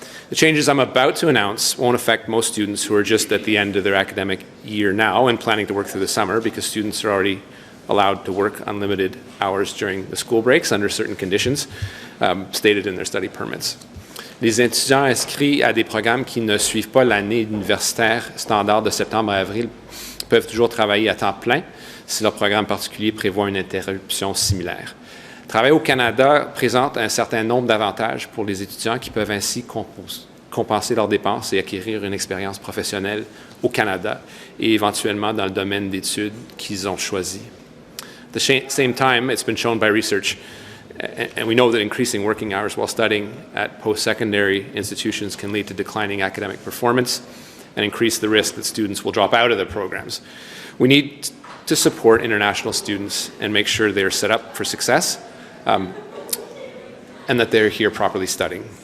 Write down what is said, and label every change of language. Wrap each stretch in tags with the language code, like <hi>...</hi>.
<en>The changes I'm about to announce won't affect most students who are just at the end of their academic year now and planning to work through the summer, because students are already allowed to work unlimited hours during the school breaks under certain conditions stated in their study permits.</en> <fr>Les étudiants inscrits à des programmes qui ne suivent pas l'année universitaire standard de septembre à avril peuvent toujours travailler à temps plein si leur programme particulier prévoit une interruption similaire. Travailler au Canada présente un certain nombre d'avantages pour les étudiants qui peuvent ainsi compenser leurs dépenses et acquérir une expérience professionnelle au Canada et éventuellement dans le domaine d'études qu'ils ont choisi.</fr> <en>At the same time, it's been shown by research, and we know that increasing working hours while studying at post-secondary institutions can lead to declining academic performance and increase the risk that students will drop out of their programs. We need to support international students and make sure they are set up for success and that they're here properly studying.</en>